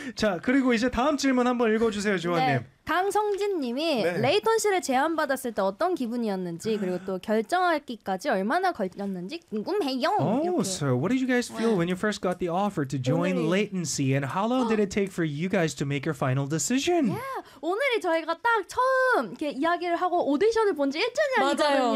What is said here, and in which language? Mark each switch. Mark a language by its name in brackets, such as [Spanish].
[Korean] 자, 그리고 이제 다음 질문 한번 읽어주세요, 조아님. 네. 강성진님이 네. 레이턴시를 제안받았을 때 어떤 기분이었는지 그리고 또 결정하기까지 얼마나 걸렸는지 궁금해요. [English] So what did you guys feel when you first got the offer to join [Korean] 오늘이... [English] Latency, and how long did it take for you guys to make your final decision? [Korean] Yeah, 오늘이 저희가 딱 처음 이렇게 이야기를 하고 오디션을 본지 1주년이거든요.